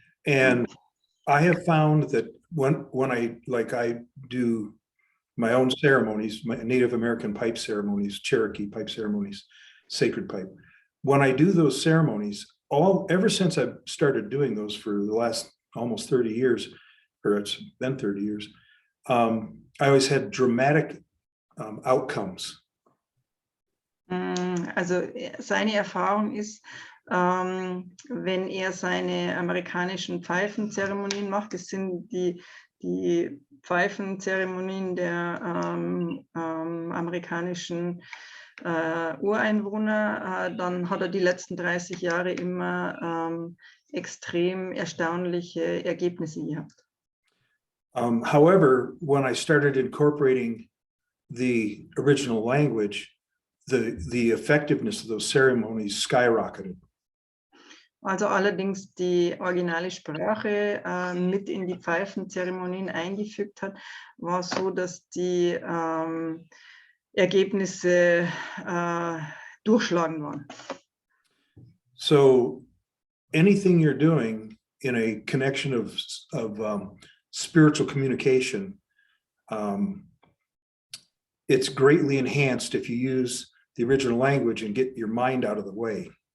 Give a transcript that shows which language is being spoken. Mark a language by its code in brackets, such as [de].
[en] And I have found that when I do my own ceremonies, my Native American pipe ceremonies, Cherokee pipe ceremonies, sacred pipe. When I do those ceremonies, ever since I've started doing those for the last almost 30 years, or it's been 30 years, I always had dramatic outcomes. [de] Also seine Erfahrung ist, wenn er seine amerikanischen Pfeifenzeremonien macht, das sind die Pfeifenzeremonien der amerikanischen Ureinwohner, dann hat er die letzten 30 Jahre immer extrem erstaunliche Ergebnisse gehabt. [en] However, when I started incorporating the original language, the effectiveness of those ceremonies skyrocketed. [de] Also allerdings die originale Sprache mit in die Pfeifenzeremonien eingefügt hat, war so, dass die Ergebnisse durchschlagend waren. [en] So anything you're doing in a connection of spiritual communication, it's greatly enhanced if you use the original language and get your mind out of the way.